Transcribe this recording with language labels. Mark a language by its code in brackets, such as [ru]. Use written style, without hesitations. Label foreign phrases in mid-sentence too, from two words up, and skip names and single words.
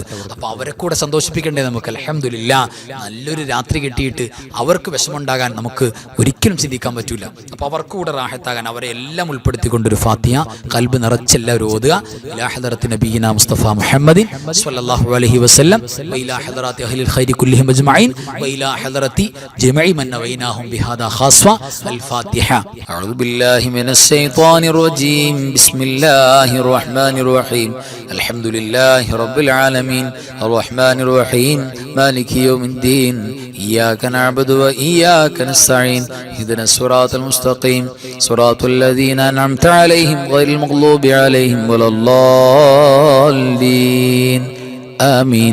[ml] അപ്പൊ അവരെ കൂടെ സന്തോഷിപ്പിക്കേണ്ടേ നമുക്ക്. അൽഹംദുലില്ലാ, നല്ലൊരു രാത്രി കിട്ടിയിട്ട് അവർക്ക് വിഷമമുണ്ടാകാൻ നമുക്ക് ഒരിക്കലും ചിന്തിക്കാൻ പറ്റൂല. അപ്പൊ അവർക്ക് കൂടെ റാഹത്താകാൻ അവരെ എല്ലാം ഉൾപ്പെടുത്തിക്കൊണ്ടൊരു ഫാത്തിഹ കൽബ് നിറച്ചെല്ലാവരും ഓതുക. [ar] إلى حضرة نبينا مصطفى محمد صلى الله عليه وسلم وإلى حضرة أهل الخير كلهم أجمعين أجمعين وإلى حضرة جميع من نويناهم بهذا خاصة. الفاتحة. أعوذ بالله من الشيطان الرجيم. بسم الله الرحمن الرحيم. الحمد لله رب العالمين الرحمن الرحيم مالك يوم الدين إياك نعبد وإياك نستعين اهدنا الصراط المستقيم صراط الذين أنعمت عليهم غير المغضوب عليهم ولا الضالين آمين.